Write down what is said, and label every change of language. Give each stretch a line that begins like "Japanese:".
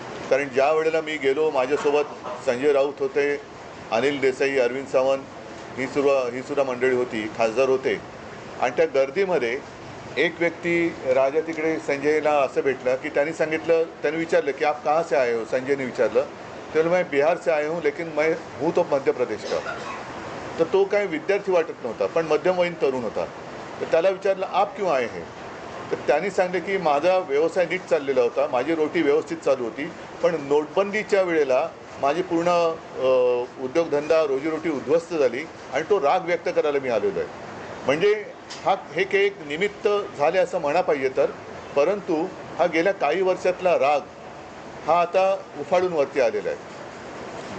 Marathi: कारण ज्या वेळेला मी गेलो माझ्यासोबत संजय राऊत होते, अनिल देसाई, अरविंद सावंत ही सुद्धा मंडळी होती, खासदार होते. आणि त्या गर्दीमध्ये एक व्यक्ती राजा तिकडे संजयला असं भेटलं की त्यांनी विचारलं की
Hindi: आप कहाँ से आए हो.
Marathi: संजयने विचारलं. त्याला
Hindi: मैं बिहार से आए हूँ लेकिन मैं हूँ तो मध्य प्रदेश का.
Marathi: तर तो काय विद्यार्थी वाटत नव्हता पण मध्यमवयीन तरुण होता. तर त्याला विचारलं
Hindi: आप क्यों आए हैं.
Marathi: तर त्यांनी सांगितलं की माझा व्यवसाय नीट चाललेला होता, माझी रोटी व्यवस्थित चालू होती, पण नोटबंदीच्या वेळेला माझी पूर्ण उद्योगधंदा रोजीरोटी उद्ध्वस्त झाली आणि तो राग व्यक्त करायला मी आलेलो आहे. म्हणजे हे काही एक निमित्त झाले असं म्हणा पाहिजे तर, परंतु हा गेल्या काही वर्षातला राग हा आता उफाळून वरती आलेला आहे.